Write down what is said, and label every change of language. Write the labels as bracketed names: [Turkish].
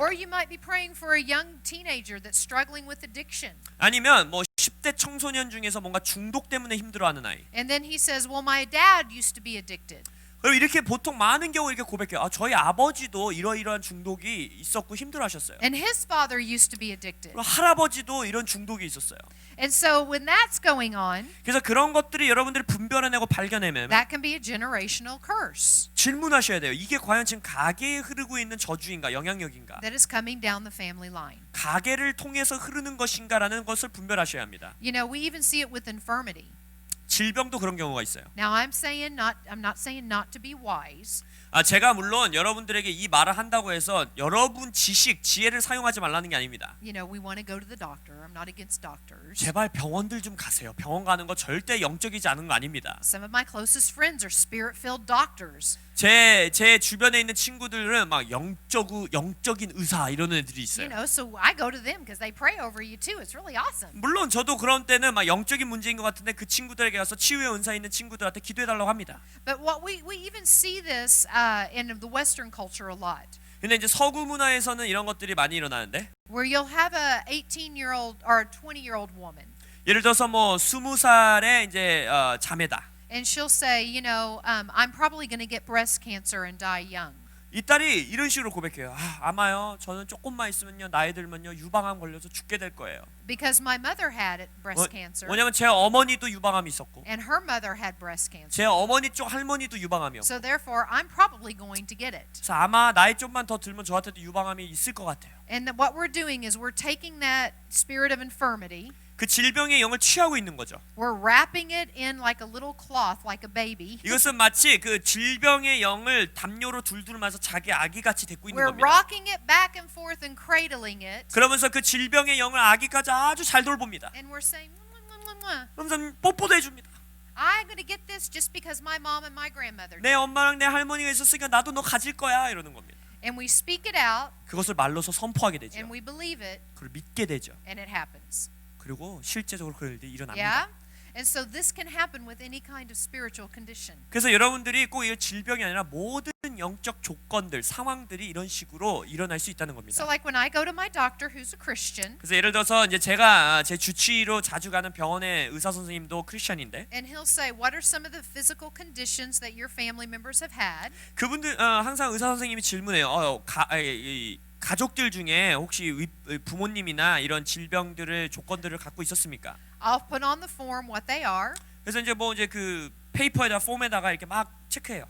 [English] Or you might be praying for a young teenager that's struggling with addiction. [Korean] 아니면 뭐 10대 청소년 중에서 뭔가 중독 때문에 힘들어하는 아이. [English] And then he says, well, my dad used to be addicted. [Korean] 그럼 이렇게 보통 많은 경우 이렇게 고백해요. 저희 아버지도 이러이러한 중독이 있었고 힘들어하셨어요. [English] And his father used to be addicted. [Korean] 그리고 할아버지도 이런 중독이 있었어요. [English] And so when that's going on, [Korean] 그래서 그런 것들이 여러분들이 분별해내고 발견해내면 [English] that can be a generational curse [Korean] 질문하셔야 돼요. 이게 과연 지금 가계에 흐르고 있는 저주인가 영향력인가? [English] that is coming down the family line. [Korean] 가계를 통해서 흐르는 것인가라는 것을 분별하셔야 합니다. [English] You know, we even see it with infirmity. [Korean] 질병도 그런 경우가 있어요. [English] Now I'm not saying not to be wise. [Korean] 제가 물론 여러분들에게 이 말을 한다고 해서 여러분 지혜를 사용하지 말라는 게 아닙니다. [English] You know, we want to go to the doctor. I'm not against doctors. [Korean] 제발 병원들 좀 가세요. 병원 가는 거 절대 영적이지 않은 거 아닙니다. [English] Some of my closest friends are spirit-filled doctors. [Korean] 제 주변에 있는 친구들은 막 영적인 의사 이런 애들이 [English] You [Korean] 있어요. [English] know, so I go to them because they pray over you too. It's really awesome. [Korean] 물론 저도 그런 때는 막 영적인 문제인 것 같은데 그 친구들에게 가서 치유의 은사 있는 친구들한테 기도해달라고 합니다. [English] But what we even see this in the Western culture a lot, [Korean] 근데 이제 서구 문화에서는 이런 것들이 많이 일어나는데 [English] where you'll have a 18-year-old or a 20-year-old woman, [Korean] 예를 들어서 뭐 20살의 이제 자매다. [English] and she'll say, you know, I'm probably going to get breast cancer and die young. [Korean] 이 딸이 이런 식으로 고백해요. 아마요. 저는 조금만 있으면요. 나이 들면요. 유방암 걸려서 죽게 될 거예요. [English] Because my mother had breast cancer, [Korean] 왜냐면 제 어머니도 유방암이 있었고 [English] and her mother had breast cancer. [Korean] 제 어머니 쪽 할머니도 유방암이었고 [English] So therefore, I'm probably going to get it. [Korean] 그래서 아마 나이 좀만 더 들면 저한테도 유방암이 있을 것 같아요. [English] And what we're doing is we're taking that spirit of infirmity, [Korean] 그 질병의 영을 취하고 있는 거죠. [English] we're wrapping it in like a little cloth, like a baby. [Korean] 이것은 마치 그 질병의 영을 담요로 둘둘마서 자기 아기같이 데리고 있는 [English] We're [Korean] 겁니다. [English] rocking it back and forth and cradling it. [Korean] 그러면서 그 질병의 영을 아기까지 아주 잘 돌봅니다. [English] And we're saying, "Mwah." [Korean] 그러면서 뽀뽀도 해줍니다. [English] I'm going to get this just because my mom and my grandmother [Korean] 내 [English] did. [Korean] 엄마랑 내 할머니가 있었으니까 나도 너 가질 거야 이러는 겁니다. [English] And we speak it out, [Korean] 그것을 말로서 선포하게 되죠. [English] and we believe it, [Korean] 그걸 믿게 되죠. [English] and it 하ppens. [Korean] 그리고 실제적으로 그럴 일이 일어납니다. [English] Yeah? And so this can happen with any kind of spiritual condition. [Korean] 그래서 여러분들이 꼭 이 질병이 아니라 모든 영적 조건들, 상황들이 이런 식으로 일어날 수 있다는 겁니다. [English] So like when I go to my doctor who's a Christian, [Korean] 그래서 예를 들어서 이제 제가 제 주치의로 자주 가는 병원의 의사 선생님도 크리스천인데 [English] and he'll say, what are some of the physical conditions that your family members have had? [Korean] 그분들 항상 의사 선생님이 질문해요. 가족들 중에 혹시 부모님이나 이런 질병들을 조건들을 갖고 있었습니까? [English] I'll put on the form what they are, [Korean] 그래서 이제 뭐 이제 그 페이퍼에다 폼에다가 이렇게 막 체크해요.